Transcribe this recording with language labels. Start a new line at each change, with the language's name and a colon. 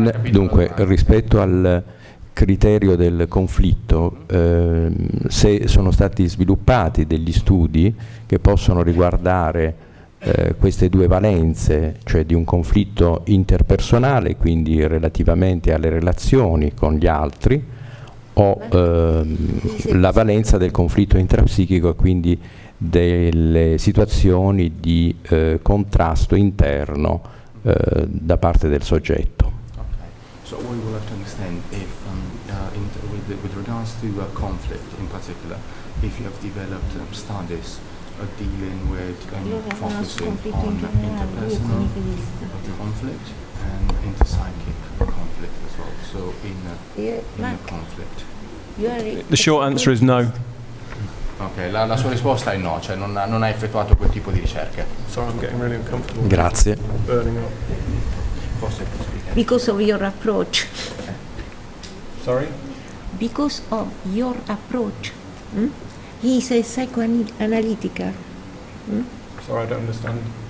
Italian: Dunque, rispetto al criterio del conflitto, se sono stati sviluppati degli studi che possono riguardare queste due valenze, cioè di un conflitto interpersonale, quindi relativamente alle relazioni con gli altri, o la valenza del conflitto intrapsichico e quindi delle situazioni di contrasto interno da parte del soggetto.
English: So we would like to understand if, with regards to conflict in particular, if you have developed studies dealing with focusing on interpersonal conflict and interpsychic conflict as well. So in a conflict. The short answer is no.
Italian: Ok, la sua risposta è no, cioè non ha effettuato quel tipo di ricerche.
English: Sorry, I'm getting really uncomfortable.
Italian: Grazie.
English: Burning up. Because of your approach. Sorry? Because of your approach. He is a psychoanalytic. Sorry, I don't understand.